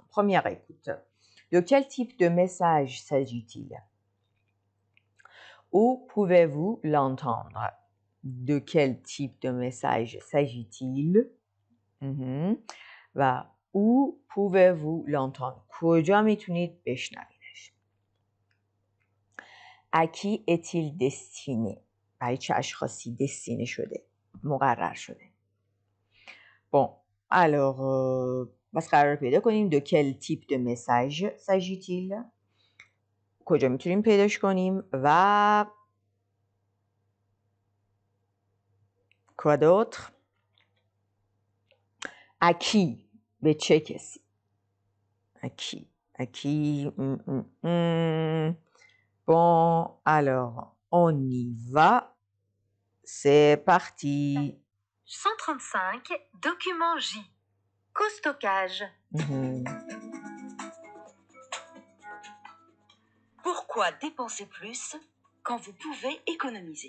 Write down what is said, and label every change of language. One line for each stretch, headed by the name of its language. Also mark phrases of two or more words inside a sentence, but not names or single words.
French: Première écoute. De quel type de message s'agit-il? Où pouvez-vous l'entendre? De quel type de message s'agit-il? و où pouvez-vous l'entendre?
Persian: کجا میتونید بشنویدش؟
French: À qui est-il destiné?
Persian: برای چه اشخاصی دستینه شده؟ مقرر شده.
French: Bon, alors
Persian: بس قرار پیدا کنیم.
French: De quel type de message s'agit-il?
Persian: کجا میتونیم پیداش کنیم و
French: quoi d'autre? À qui؟
Persian: به چه کسی؟
French: À qui? Bon, alors on y va. C'est parti. 135, document J. Co-stockage. Pourquoi dépenser plus quand vous pouvez économiser?